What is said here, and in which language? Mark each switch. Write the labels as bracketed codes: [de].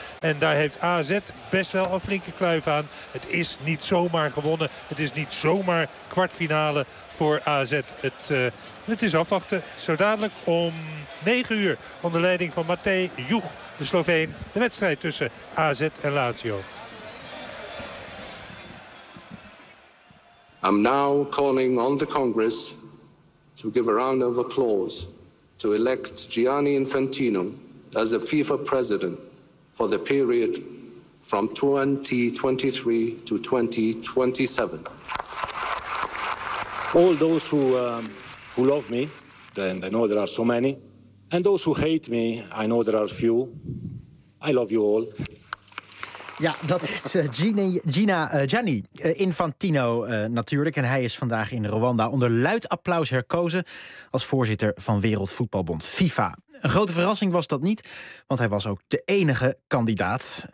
[nl] En daar heeft AZ best wel een flinke kluif aan. Het is niet zomaar gewonnen. Het is niet zomaar kwartfinale voor AZ. Het is afwachten. Zo dadelijk om 9 uur onder leiding van Matej Juch, de Sloveen, de wedstrijd tussen AZ en Lazio. [en] I'm now calling on the Congress to give a round of applause to elect Gianni Infantino as the FIFA president for the period from 2023 to 2027. All those who love me, and I know there are so many, and those who hate me, I know there are few. I love you all. [nl] Ja, dat is Gianni Infantino natuurlijk. En hij is vandaag in Rwanda onder luid applaus herkozen als voorzitter van Wereldvoetbalbond FIFA. Een grote verrassing was dat niet, want hij was ook de enige kandidaat.